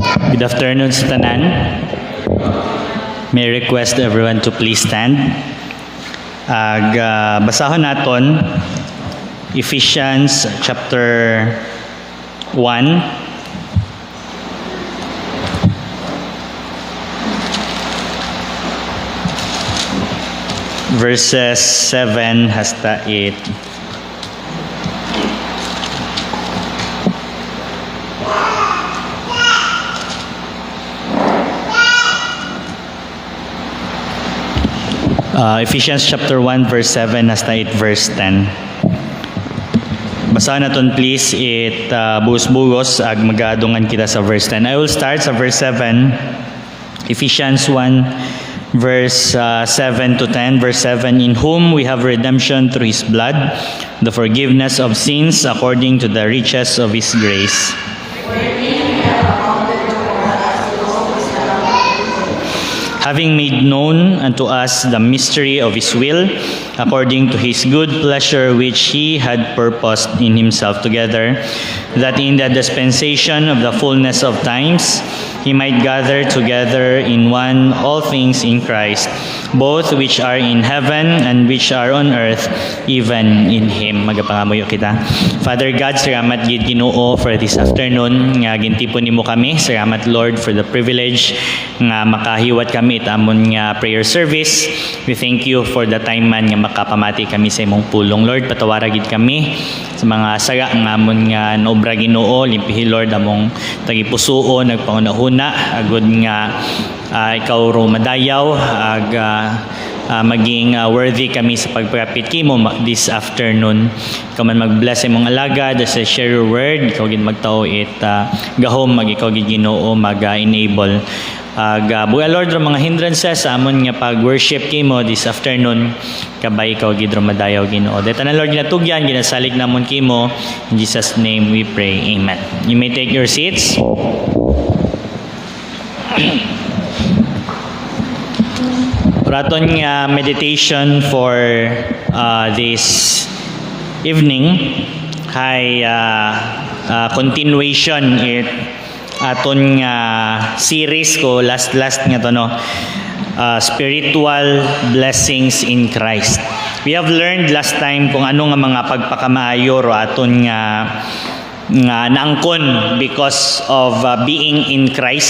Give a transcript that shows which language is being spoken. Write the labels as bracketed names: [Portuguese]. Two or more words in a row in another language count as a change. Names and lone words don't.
[English] Good afternoon [Aklanon] sa tanan. [English] May request everyone to please stand. [Aklanon] Basahon naton Ephesians chapter 1 verses 7 hasta 8. [English] Ephesians chapter 1 verse 7 hasta 8 verse 10. [Aklanon] Basahan naton please it bugos-bugos ag magaadungan kita sa verse 10. [English] I will start sa verse 7. Ephesians 1 verse 7 to 10. Verse 7, in whom we have redemption through his blood, the forgiveness of sins according to the riches of his grace. Having made known unto us the mystery of his will, according to his good pleasure which he had purposed in himself together, that in the dispensation of the fullness of times he might gather together in one all things in Christ, both which are in heaven and which are on earth, even in him. [Aklanon] Magapangamuyo kita. Father God, salamat gid Ginoo [English] for this afternoon [Aklanon] nga gintipon nimo kami. Salamat Lord [English] for the privilege [Aklanon] nga makahiwat kami amon nga [English] prayer service. We thank you for the time [Aklanon] man nga makapamati kami sa imong pulong. Lord, patawara gid kami sa mga saga nga amon nga naobra Ginoo. Limpihi Lord among tagipusuo nagpangunahuna agud nga ikaw ro madayaw ag maging worthy kami sa pagpapit kimo [English] this afternoon. [Aklanon] Ikaw man mag-bless imong alagad [English] as I share your word. [Aklanon] Ikaw gid magtao it gahom mag ikaw gid Ginoo mag-enable buya Lord ro mga hindrances sa amon nga pag-worship kimo [English] this afternoon. [Aklanon] Kabay ikaw gid ro madayaw Ginoo. Deta na Lord ginatugyan ginasalig namon kimo. [English] In Jesus name we pray. Amen. You may take your seats. [Aklanon] Raton nga [English] meditation for this evening [Aklanon] hay continuation it aton nga series ko last nga to no, [English] spiritual blessings in Christ. We have learned last time [Aklanon] kung ano nga mga pagpakamaayo ro aton nga naangkon [English] because of being in Christ.